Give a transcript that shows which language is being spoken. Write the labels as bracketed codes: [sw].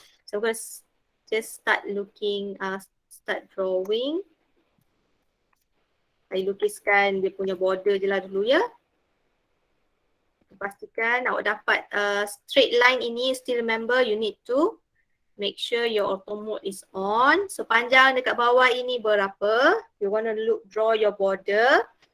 [en] So we're going to just start drawing. [ms] Saya lukiskan dia punya border je lah dulu ya. Pastikan awak dapat straight line ini. [en] Still remember you need to make sure your auto mode is on. [ms] So panjang dekat bawah ini berapa? [en] You want to draw your border.